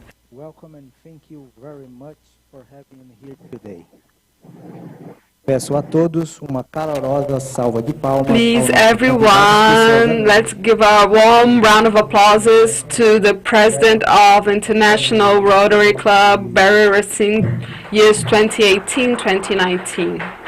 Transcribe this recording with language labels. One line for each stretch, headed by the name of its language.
English: Welcome and thank you very much for having me here today.
Portuguese: Peço a todos uma calorosa salva de palmas.
English: Please, everyone, let's give a warm round of applause to the President of International Rotary Club, Barry Rassin, years 2018-2019.